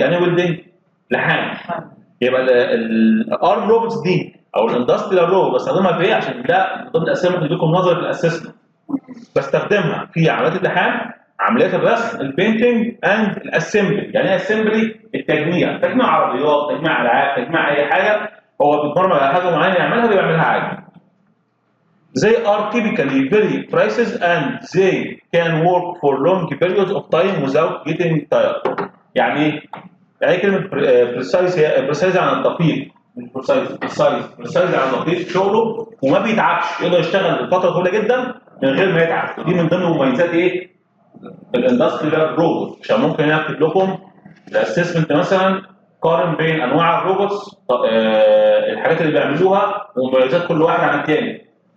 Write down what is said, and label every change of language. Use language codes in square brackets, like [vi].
[ar] يعني welding لحام. يبقى الارم روبوتس دي او الاندستريال روبوت بستخدمها في ايه؟ عشان ده من ضمن الاسئله اللي لكم نظري في الاسسمنت. بستخدمها في عمليات اللحام، عمليات الرسم، البينتنج اند الاسمبلي. يعني ايه اسمبلي؟ التجميع، تجميع عربيات، تجميع العاب، تجميع اي حاجه هو بيتبرمج على حاجه معينه يعملها بيعملها عادي. [en] They are typically very precise and they can work for long periods of time without getting tired. [ar] يعني ايه؟ يعني كلمه بريسايز هي بريسايز عن الدقيق، مش بريسايز عن الدقيق في شغله وما بيتعبش، يقدر يشتغل لفتره طويله جدا من غير ما يتعب. ودي من ضمن مميزات ايه؟ الاندستريال روبوت. عشان ممكن انا اكتب لكم الاسسمنت مثلا قارن بين انواع الروبوتس، الحاجات اللي بيعملوها ومميزات كل واحد عن الثاني.